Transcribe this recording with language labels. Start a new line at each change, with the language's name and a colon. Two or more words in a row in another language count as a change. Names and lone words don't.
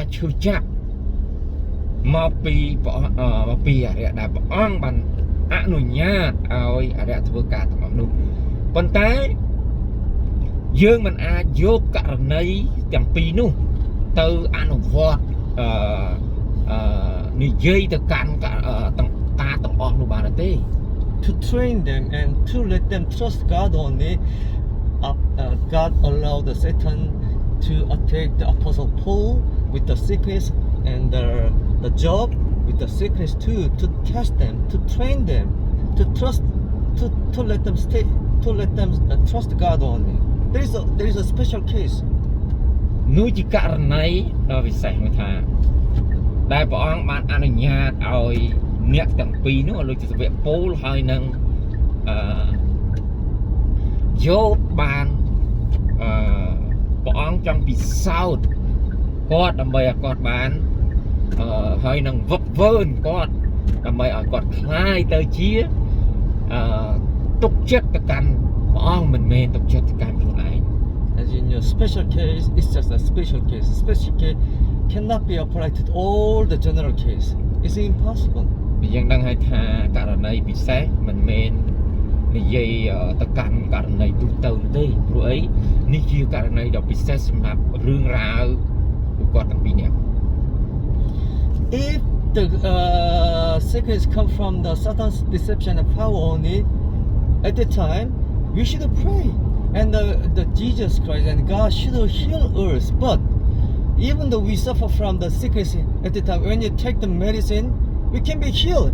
Khmer: ឈឺចាប់មកពីអរិយដែលព្រះអង្គបានអនុញ្ញាតឲ្យអរិយធ្វើការទាំងអស់នោះប៉ុន្តែយើងមិនអាចយកករណីទាំងពីរនោះទៅអនុវត្តនិយាយទៅកាន់ការទាំងអស់នោះបានទេ
English: To train them and to let them trust God only, God allowed the Satan to attack the Apostle Paul with the sickness and the job with the sickness too, to test them, to train them, to trust, to let them stay, to let them trust God only. There is a special case.
Khmer: នោះជាករណីដ៏ពិសេសមួយថាដែលព្រះអង្គបានអនុញ្ញាតឲ្យអ្នកទាំងពីរនោះលោកជាសាវកពូលហើយនឹងយោបបានព្រះអង្គចង់ពិសោធន៍គាត់ដើម្បីឲ្យគាត់បានហើយនឹងវឹកវើគាត់ដើម្បីឲ្យគាត់คลายទៅជាទុកចិត្តទៅកាន់ព្រះអង្គមិនមែនទុកចិត្តទៅកាន់ខ្លួនឯង
English: As in your special case, it's just a special case. Special case cannot be applied to all the general case. It's impossible.
Khmer: យើងដឹងហើយថាករណីពិសេសមិនមែននិយាយទៅកាន់ករណីទូទៅទេព្រោះអីនេះជាករណីដ៏ពិសេសសម្រាប់រឿងរ៉ាវពួកគាត់ទាំងពីរនាក់
English: If the sickness come from the Satan's deception and power only, at the time we should pray and the Jesus Christ and God should heal us. But even though we suffer from the sickness at the time, when you take the medicine, we can be healed.